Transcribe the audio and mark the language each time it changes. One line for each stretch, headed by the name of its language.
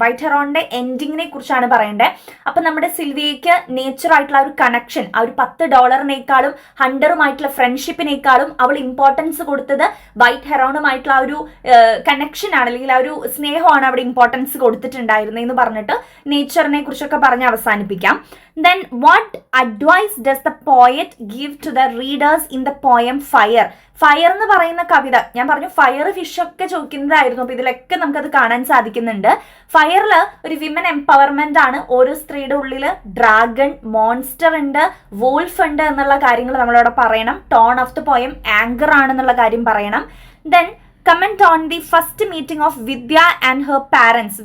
Malayalam: White ഹെറോണിന്റെ എൻഡിങ്ങിനെ കുറിച്ചാണ് പറയേണ്ടത്. അപ്പൊ നമ്മുടെ സിൽവിയയ്ക്ക് നേച്ചർ ആയിട്ടുള്ള ഒരു കണക്ഷൻ, ആ ഒരു $10 ഹണ്ടറുമായിട്ടുള്ള ഫ്രണ്ട്ഷിപ്പിനേക്കാളും അവൾ ഇമ്പോർട്ടൻസ് കൊടുത്തത് വൈറ്റ് ഹെറോണുമായിട്ടുള്ള ആ ഒരു കണക്ഷൻ ആണ്, അല്ലെങ്കിൽ ആ ഒരു സ്നേഹമാണ് അവിടെ ഇമ്പോർട്ടൻസ് കൊടുത്തിട്ടുണ്ടായിരുന്നെന്ന് പറഞ്ഞിട്ട് നേച്ചറിനെ കുറിച്ചൊക്കെ പറഞ്ഞ് അവസാനിപ്പിക്കാം.
English: Then what advice does the poet give to the readers in the poem Fire?
Malayalam: Fire എന്ന് പറയുന്ന കവിത, ഞാൻ പറഞ്ഞു ഫയർ ഫിഷ് ഒക്കെ ചോദിക്കുന്നതായിരുന്നു. അപ്പൊ ഇതിലൊക്കെ നമുക്കത് കാണാൻ സാധിക്കുന്നുണ്ട്. ഫയറിൽ ഒരു വിമൻ എംപവർമെന്റ് ആണ്. ഓരോ സ്ത്രീയുടെ ഉള്ളില് ഡ്രാഗൺ, മോൺസ്റ്റർ ഉണ്ട്, വോൾഫ് ഉണ്ട് എന്നുള്ള കാര്യങ്ങൾ നമ്മളവിടെ പറയണം. Tone of the poem anchor ആണെന്നുള്ള കാര്യം പറയണം.
English: Then comment on the first meeting of Vidya and her parents.